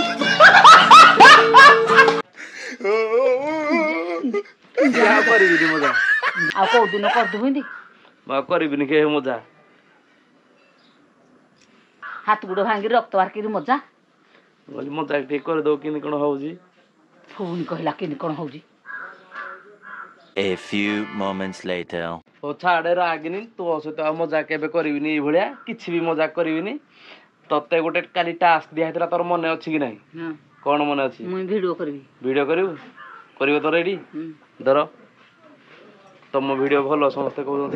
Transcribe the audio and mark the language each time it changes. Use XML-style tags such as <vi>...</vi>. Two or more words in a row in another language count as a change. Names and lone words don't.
<or>କରିବିନି ମଜା ଆଉ କୋଉ ଦିନ କରିଦେବୁ ଏମିତି ମୁଁ ଆଉ କରିବିନି କେ ମଜା ହାତ ଗୋଡ ଭାଙ୍ଗିକି ରକ୍ତ ବାହାରିକିରି ମଜା ମଜା ଟିକେ କରିଦଉ କେମିତି କଣ ହଉଛି ପୁଣି କହିଲା କେମିତି କଣ ହଉଛି</or> <en>A few moments later.</en> <or>ହଉ ଛାଡେ ରାଗିନି ତୋ ସହିତ ଆଉ ମଜା କେବେ କରିବିନି ଏଇଭଳିଆ କିଛି ବି ମଜା କରିବିନି ତତେ ଗୋଟେ କାଲି ଟାସ୍କ ଦିଆ ହେଇଥିଲା ତୋର ମନେ ଅଛି କି ନାହିଁ କଣ ମନେ ଅଛି ମୁଁ ଭିଡିଓ କରିବି ଭିଡିଓ କରିବୁ କରିବ ତ ରେଡି ଧର ତମ ଭିଡିଓ ଭଲ ସମସ୍ତେ କହୁଛନ୍ତି</or>